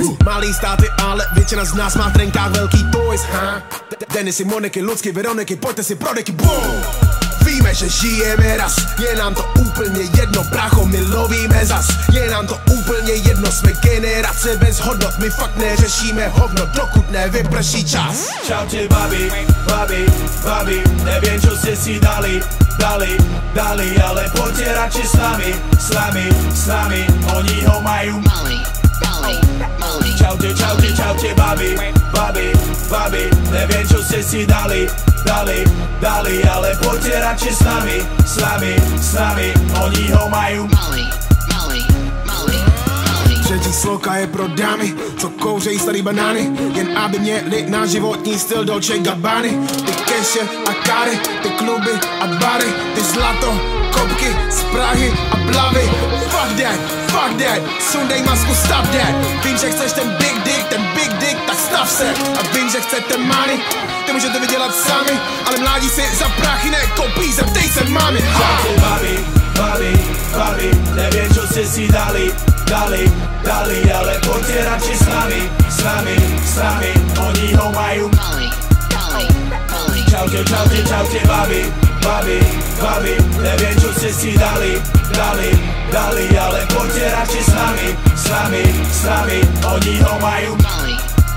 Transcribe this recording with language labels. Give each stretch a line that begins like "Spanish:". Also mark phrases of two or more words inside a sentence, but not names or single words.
Czech: Malý státy, ale většina z nás má v trenkách velký toys, ha? Denisy, Moniky, Lucky, Veroniky, pojďte si pro deky, boom! Víme, že žijeme raz, je nám to úplně jedno, brácho, my lovíme zas. Je nám to úplně jedno, jsme generace bez hodnot, my fakt neřešíme hovno, dokud nevyprší čas.
Slovak: Čaute babi, babi, babi, neviem čo ste si dali, ale poďte radšej s nami, oni ho majú. Čaute, čaute, čaute babi, babi, babi, neviem čo ste si dali, ale poďte radšej s nami, oni ho majú.
Czech: Třetí sloka je pro dámy, co kouřejí starý banány, jen aby měli na životní styl Dolce Gabbany. Ty keše a kary, ty kluby a bary, ty zlato, kopky z Prahy a Blavy.
English: Fuck that,
Czech: sundej masku, stav that. Vím, že chceš ten
English: big dick,
Czech: tak stav se. A vím, že chcete money, ty můžete vydělat sami, ale mládí si za prachy nekoupí, zeptej se mami.
Slovak: Čaute babi, babi, babi, neviem čo ste si dali, ale poďte radšej s nami, oni ho majú. Čaute, čaute, čaute babi, babi, babi, neviem čo ste si dali, ale poďte radšej s nami, oni ho majú.